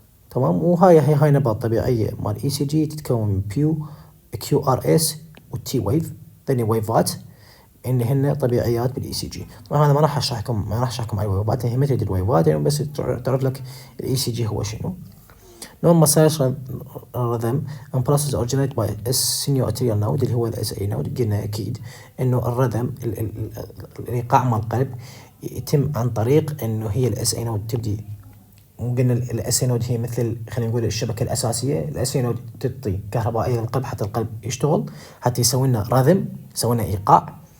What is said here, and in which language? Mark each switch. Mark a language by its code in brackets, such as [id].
[ar] تمام، وهاي نبض طبيعيه مال اي سي جي تتكون من كيو ار اس والتي ويف، ذني ويفات ان هن طبيعيات بالاي سي جي. طبعا هذا ما راح اشرحكم على الويفات، هي مثل الويفات يعني، بس تعرف لك الاي سي جي هو شنو. [en] normal sinus rhythm and process originated by sinusoidal node [ar] اللي هو الاس اي نود. قلنا اكيد انه الرذم الايقاع مال القلب يتم عن طريق انه هي الاس اي نود تبدي. قلنا الاس اي نود هي مثل، خلينا نقول الشبكه الاساسيه. الاس اي نود تعطي كهربائيه للقلب حتى القلب يشتغل، حتى يسوي لنا رذم، يسوي لنا ايقاع.